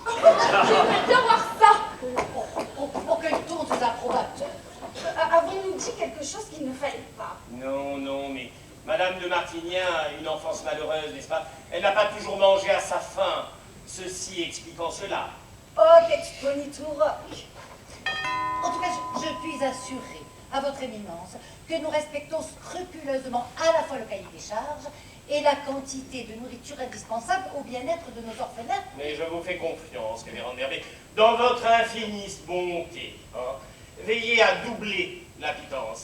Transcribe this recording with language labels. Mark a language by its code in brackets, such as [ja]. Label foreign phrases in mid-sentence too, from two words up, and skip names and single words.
[fr] J'aimerais bien voir ça. Pour qu'elle tourne ses approbateurs. Avons-nous dit quelque chose qu'il ne fallait pas? Non, non, mais Madame de Martignac a une enfance malheureuse, n'est-ce pas? Elle n'a pas toujours mangé à sa faim. Ceci expliquant cela. [la] Hoc exponitur hoc. [fr] puis assurer à votre éminence que nous respectons scrupuleusement à la fois le cahier des charges et la quantité de nourriture indispensable au bien-être de nos orphelins. Mais je vous fais confiance, révérende mère, mais dans votre infinisse bonté, hein, veillez à doubler la pitance.